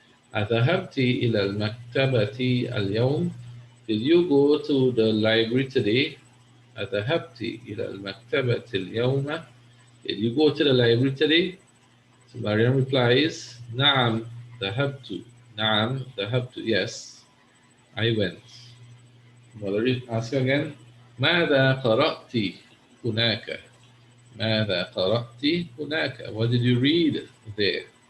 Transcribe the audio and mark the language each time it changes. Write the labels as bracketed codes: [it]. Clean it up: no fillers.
[ar] أذهبتِ إلى المكتبة اليوم? [en] Did you go to the library today? [ar] أذهبتِ إلى المكتبة اليوم? [en] Did you go to the library today? So Mariam replies, [ar] نعم ذهبت. نعم ذهبت. [en] Yes, I went. Mother asks again, [ar] ماذا قرأت هناك? ماذا قرأت هناك? [en] What did you read there?